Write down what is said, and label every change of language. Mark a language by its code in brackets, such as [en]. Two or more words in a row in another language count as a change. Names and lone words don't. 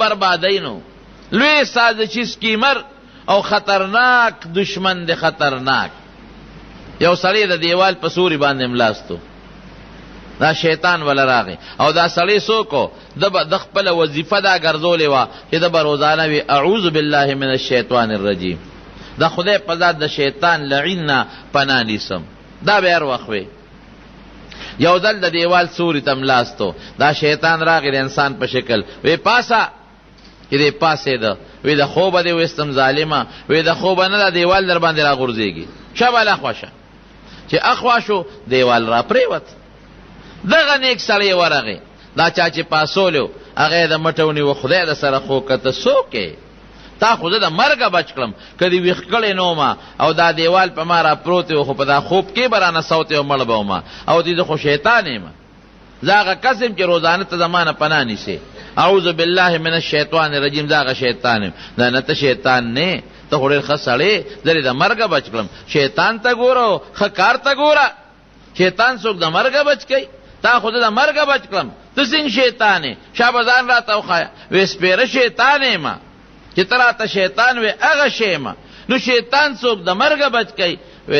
[ps] بربادۍ نو لوی سازشي سکیمر او خطرناک دشمن د خطرناک یو سړی د دیوال په سوري باندې ملاستو دا شیطان ولا راغی او دا سړی څوک د خپله وظیفه دا ګرځولې وه چې د به روزانه وي [ar] اعوذ بالله من الشیطان الرجیم [ps] د خدای په ذات د شیطان لعین نه پناه نیسم دا به هر وخت وي یو ځل د دیوال سوري ته ملاستو دا شیطان راغی د انسان په شکل وی پاسه چې دی پاسېده وی د خوبه دی ویستم ظالمه وی د خوبه نه د دیوال در باندې را غورځېږي شبل اخوا شه چې اخوا شو دیوال را پرېوت دغه نیک سړی ورغی دا چا چې پاسولو هغه د مټه ونیوه خدای د سره خو کته څوک یې تا خو زه د مرګه بچ کړم که دې ویښ کړی نه ومه او دا دیوال په ما را پروت و خو په دا خوب کې به رانه سوتې او مړ به ومه او دې زه خو شیطان یم زه هغه کس یم چې روزانه ته زما نه پناه نیسې [ar] اعوذ بالله من الشیطان الرجیم [ps] زه هغه شیطان یم دا نه ته شیطان نه ته خو ډېر ښه سړی زه دې د مرګه بچ کړم شیطان ته ګوره ښه کار ته ګوره شیطان څوک د مرګه بچ کوي تا خود د مرګه بچ کړم ته څنګه شیطان یې شابه ځان راته وښایه وی سپېره شیطان یم چې ته راته شیطان وی هغه شی یم نو شیطان څوک د مرګه بچ کوي وی